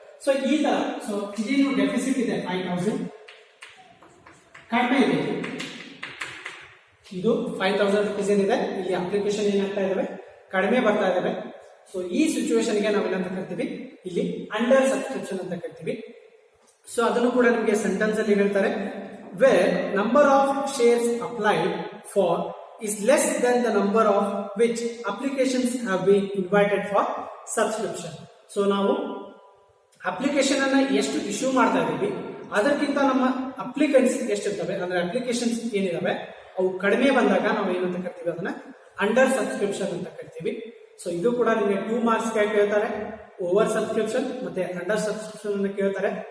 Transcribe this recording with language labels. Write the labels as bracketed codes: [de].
[kn] So ಈ ತರ, so ಇದೇನು ಡೆಫಿಸಿಟ್ ಇದೆ 5,000 ಕಡಿಮೆ ಇದೆ, ಇದು 5,000 ರುಪೀಸ್ ಏನಿದೆ, ಇಲ್ಲಿ ಅಪ್ಲಿಕೇಶನ್ ಏನಾಗ್ತಾ ಇದಾವೆ, ಕಡಿಮೆ ಬರ್ತಾ ಇದಾವೆ. ಸೊ ಈ ಸಿಚುವೇಶನ್ಗೆ ನಾವೇನಂತ ಕರಿತೀವಿ, ಇಲ್ಲಿ ಅಂಡರ್ ಸಬ್ಸ್ಕ್ರಿಪ್ಷನ್ ಅಂತ ಕರಿತೀವಿ. ಸೊ ಅದನ್ನು ಕೂಡ ನಿಮಗೆ ಸೆಂಟೆನ್ಸ್ ಅಲ್ಲಿ ಹೇಳ್ತಾರೆ, [en] where number of shares applied for is less than the number of which applications have been invited for subscription. [kn] So ನಾವು ಅಪ್ಲಿಕೇಶನ್ ಅನ್ನ ಎಷ್ಟು ಇಶ್ಯೂ ಮಾಡ್ತಾ ಇದೀವಿ ಅದಕ್ಕಿಂತ ನಮ್ಮ ಅಪ್ಲಿಕೆಂಟ್ಸ್ ಎಷ್ಟಿರ್ತವೆ ಅಂದ್ರೆ ಅಪ್ಲಿಕೇಶನ್ಸ್ ಏನಿದಾವೆ ಅವು ಕಡಿಮೆ ಬಂದಾಗ ನಾವು ಏನಂತ ಕರಿತೀವಿ ಅದನ್ನ ಅಂಡರ್ ಸಬ್ಸ್ಕ್ರಿಪ್ಷನ್ ಅಂತ ಕರಿತೀವಿ. ಸೊ ಇದು ಕೂಡ ನಿಮಗೆ 2 ಮಾರ್ಕ್ಸ್ ಕೇಳ್ತಾರೆ, ಓವರ್ ಸಬ್ಸ್ಕ್ರಿಪ್ಷನ್ ಮತ್ತೆ ಅಂಡರ್ ಸಬ್ಸ್ಕ್ರಿಪ್ಷನ್ ಅನ್ನು ಕೇಳ್ತಾರೆ.